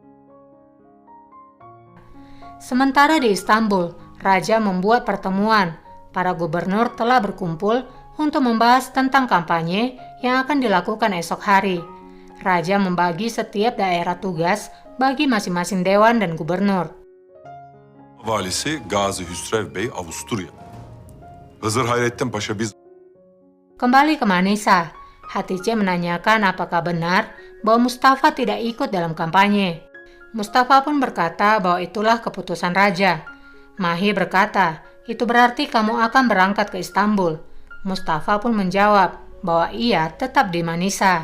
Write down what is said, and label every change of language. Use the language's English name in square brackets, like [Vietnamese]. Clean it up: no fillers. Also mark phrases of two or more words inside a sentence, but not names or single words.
[Indonesian] Sementara di Istanbul, raja membuat pertemuan. Para gubernur telah berkumpul untuk membahas tentang kampanye yang akan dilakukan esok hari. Raja membagi setiap daerah tugas bagi masing-masing dewan dan gubernur. [Turkish] Valisi Gazi Hüsrev Bey Avusturya. Hızır Hayrettin Paşa biz... [Indonesian] Kembali ke Manisa, Hatice menanyakan apakah benar bahwa Mustafa tidak ikut dalam kampanye. Mustafa pun berkata bahwa itulah keputusan raja. Mahi berkata, itu berarti kamu akan berangkat ke Istanbul. Mustafa pun menjawab bahwa ia tetap di Manisa.